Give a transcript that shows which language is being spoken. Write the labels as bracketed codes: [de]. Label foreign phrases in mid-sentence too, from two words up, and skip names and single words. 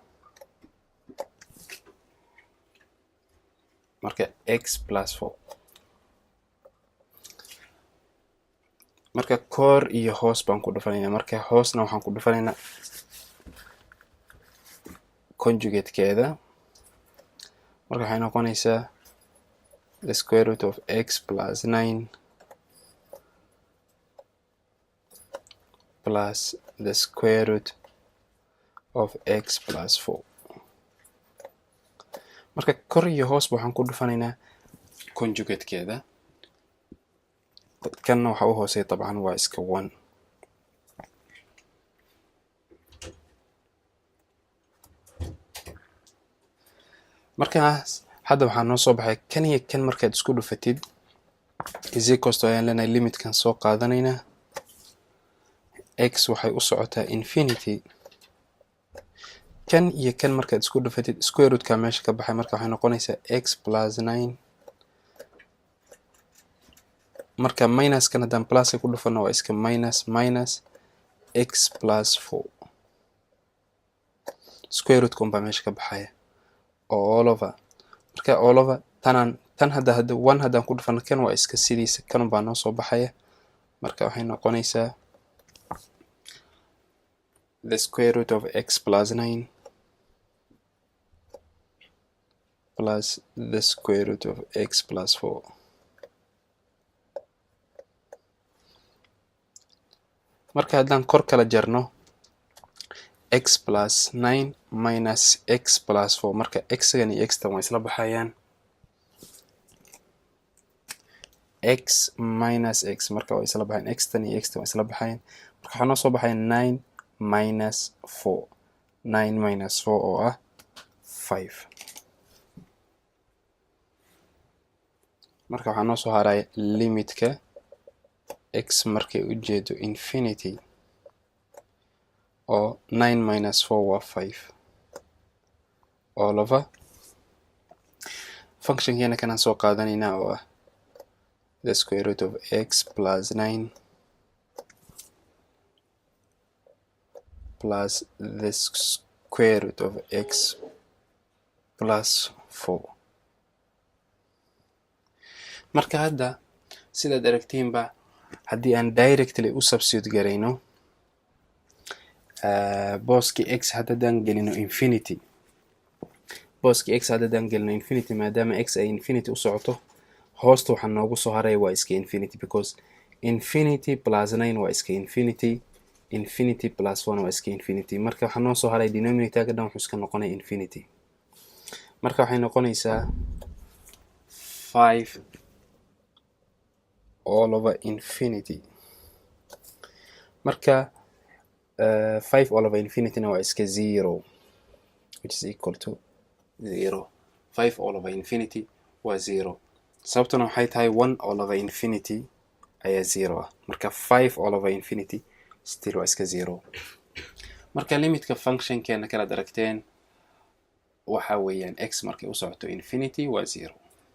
[so] Marka x plus 4. Marka kor iyo hoos baan ku dhufanaynaa. Marka hoosna waxaan ku dhufanaynaa conjugate keeda. Marka waxay noqonaysaa [en] the square root of x plus 9 plus the square root of x plus 4. [so] Marka kor iyo hoos waxaan ku dhufanaynaa conjugate keeda. Kan waxa u hooseeya طبعا waa iska 1. markaas hadda waxaa noo soo baxay kan iyo kan markaad isku dhufatid [en] is equals to [so] ayaan leenahay limitkan soo qaadanaynaa. x waxay u socotaa infinity. kan iyo kan markaad isku dhufatid [en] square root [so] ka meesha ka baxay, marka waxay noqonaysaa x plus 9. marka minus kan haddaan plus ku dhufano waa iska minus x plus 4. [en] square root [so] kun baa meesha ka baxaya oo [en] all over. [so] marka [en] all over [so] tan hadda 1 haddaan ku dhufano kan waa iska sidiisa, kan baa noo soo baxaya. marka waxay noqonaysaa [en] the square root of x plus 9 plus the square root of x plus 4. [so] marka haddaan kor kala jarno [en] x plus 9 minus x plus 4, [so] marka x-gan iyo x-tan waa isla baxayaan. x minus x marka waa isla baxayaan, x-tan iyo x-tan waa isla baxayaan. marka waxaa noo soo baxaya 9 minus 4, 9 minus 4 oo ah 5. marka waxaa noo soo haraya limitka x markay u jeedo infinity [en] oo 9 minus 4 waa 5 all over function [so] keena kan aan soo qaadanaynaa oo ah [en] the square root of x plus 9 plus the square root of x plus 4. [so] marka hadda sidaad aragtiinba haddii aan directly u substitute garayno booski x haddaan gelino infinity, maadaama x ay infinity u socoto, hoosta waxaa noogu soo haraya waa iska infinity, [en] because infinity plus 9 [so] waa iska infinity, [en] infinity plus 1 [so] waa iska infinity. marka waxaa noo soo haray denominator-ka dhan wuxuu iska noqonaya infinity. marka waxay noqonaysaa 5 [en] all over infinity. [so] marka 5 [en] all over infinity [so] na waa iska 0, [en] which is equal to 0. [so] 5 [en] all over infinity [so] waa 0 sababtuna waxay tahay 1 [en] over infinity [so] ayaa 0 ah marka 5 [en] over infinity still [so] waa iska 0 marka limitka functionkeena kala daragteen waxa weeyaan x markay u socoto infinity waa 0